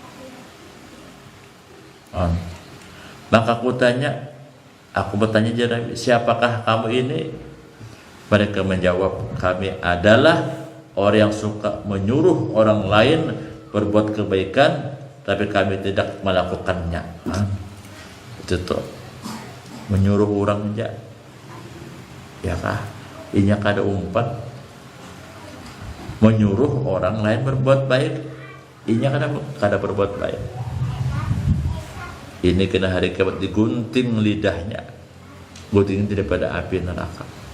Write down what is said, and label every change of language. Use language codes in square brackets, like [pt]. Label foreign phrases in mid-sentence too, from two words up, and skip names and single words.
[id] Maka aku bertanya kepada Nabi, siapakah kamu ini? Mereka menjawab, kami adalah orang yang suka menyuruh orang lain berbuat kebaikan, tapi kami tidak melakukannya. [bjn] Itu tuh menyuruh orang aja, ya kah? Inya kada umpat menyuruh orang lain berbuat baik, inya kada berbuat baik. Ini kena hari kiamat digunting lidahnya, gunting daripada api neraka.